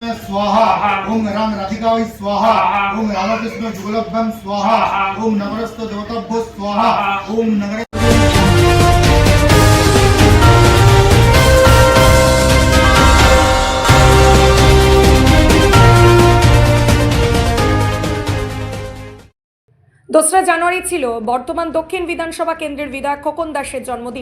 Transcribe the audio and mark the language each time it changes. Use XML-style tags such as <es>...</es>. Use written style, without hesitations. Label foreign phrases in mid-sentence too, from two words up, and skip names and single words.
<sa>स्वाहा ओम राम राधिकावै स्वाहा ओम राधाकृष्ण जुगलभ्यं स्वाहा ओम नगरस्थ देवताभ्यो स्वाहा ओम नगरे</sa> <bn>দোসরা জানুয়ারি ছিল বর্তমান দক্ষিণ বিধানসভা কেন্দ্রের বিধায়ক খোকন দাসের জন্মদিন।</bn>